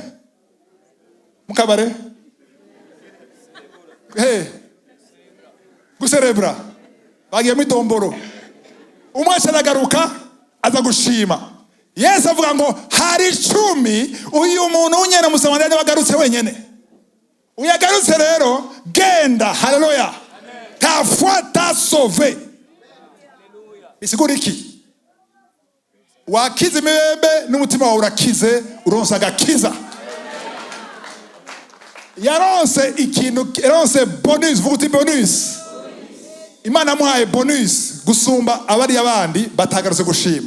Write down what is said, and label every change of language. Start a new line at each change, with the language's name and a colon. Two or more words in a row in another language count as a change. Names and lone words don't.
Rundi: Mukabare guserebra, bagiye mu itomboro. Umwe aragaruka aza gushima. Yesu avuga ngo hari 10, uyu muntu unyene Musamariya wagarutse wenyene. Uyagarutse rero genda. Haleluya.
French: Ta foi t'a sauvé.
Rundi: Isigura iki? Wakize imibembe n'umutima wawe urakize, uronse agakiza. Yaronse ikintu, yaronse bonus. Vuga uti bonus. Imana amuhaye bonus gusumba abari abandi batagarutse gushima.